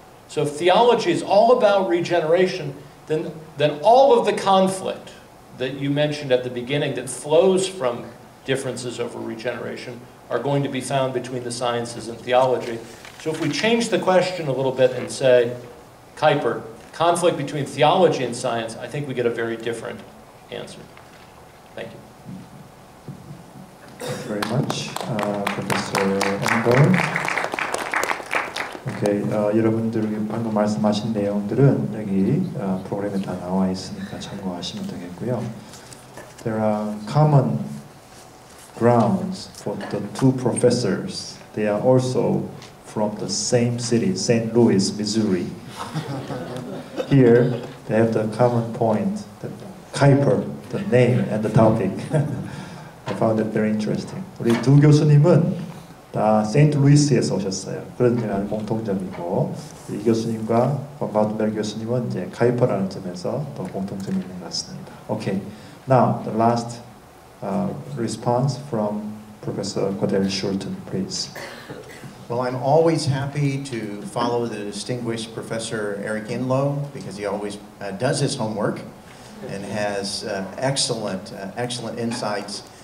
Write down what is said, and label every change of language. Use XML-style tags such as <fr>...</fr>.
<en>So if theology is all about regeneration, then all of the conflict that you mentioned at the beginning that flows from differences over regeneration are going to be found between the sciences and theology. So if we change the question a little bit and say, Kuyper, conflict between theology and science, I think we get a very different answer. Thank you. Thank you very much, Professor Engel.</en> <ko>Okay, 여러분들이 방금 말씀하신 내용들은 여기 프로그램에 다 나와 있으니까 참고하시면 되겠고요.</ko> <en>There are common grounds for the two professors. They are also from the same city, St. Louis, Missouri. Here, they have the common point, the Kuyper, the name and the topic. I found it very interesting.</en> <ko>우리 두 교수님은 다 세인트루이스에서 오셨어요. 그런 점이 공통점이고, 이 교수님과 바우든베르그 교수님은 이제 카이퍼라는 점에서 또 공통점이 있는 것 같습니다.</ko> <en>Okay, now the last response from Professor Godel-Schulten, please. Well, I'm always happy to follow the distinguished Professor Eric Inlow because he always does his homework and has excellent insights.</en>